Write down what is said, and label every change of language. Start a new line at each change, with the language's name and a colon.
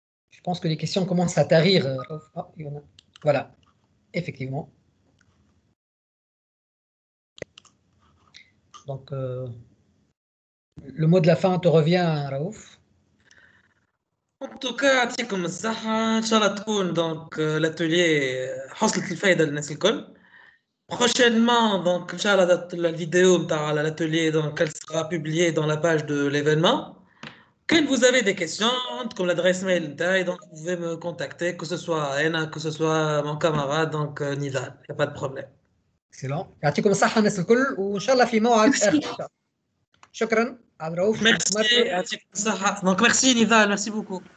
French: Je pense que les questions commencent à tarir. Oh, il y en a. Voilà, effectivement. Donc, le mot de la fin te revient, Raouf. En tout cas,
Arabic: يعطيكم الصحة. إن شاء الله تكون
French: donc l'atelier
Arabic: حصلت الفائدة للناس الكل.
French: Prochainement, donc, Inch'Allah, la vidéo de l'atelier, donc, elle sera publiée dans la page de l'événement. Quand vous avez des questions, comme l'adresse mail, donc, vous pouvez me contacter, que ce soit Ena, que ce soit mon camarade, donc Nidal. Il n'y a pas de problème. Excellent.
Arabic: يعطيكم الصحة الناس الكل وإن شاء الله في موعد آخر. شكرا عبد الرؤوف.
French: Merci.
Arabic: يعطيكم الصحة.
French: Donc, merci Nidal, merci beaucoup.